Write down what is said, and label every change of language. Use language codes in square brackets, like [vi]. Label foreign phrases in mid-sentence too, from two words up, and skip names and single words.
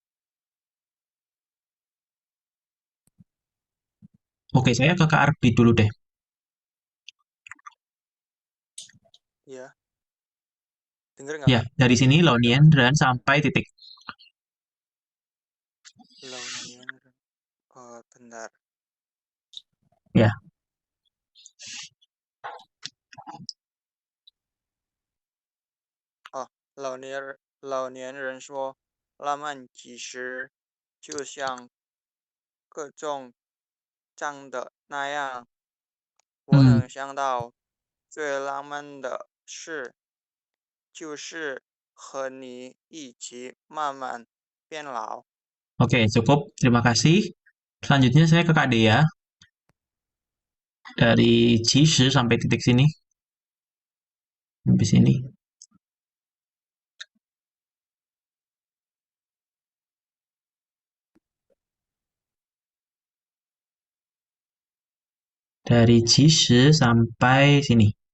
[id] Oke, saya ke Kak Arbi dulu deh. Iya, denger nggak Ya, Kak? dari sini Laonian dan sampai titik. Launian. Oh, bentar. Ya, [zh] Oh,老年人说，浪漫其实就像各种长的那样。我能想到最浪漫的事，就是和你一起慢慢变老。 [id] Oke, cukup. Terima kasih. Selanjutnya saya ke Kak Dea. Dari Cishi sampai titik sini. Sampai sini. Dari Cishi sampai sini.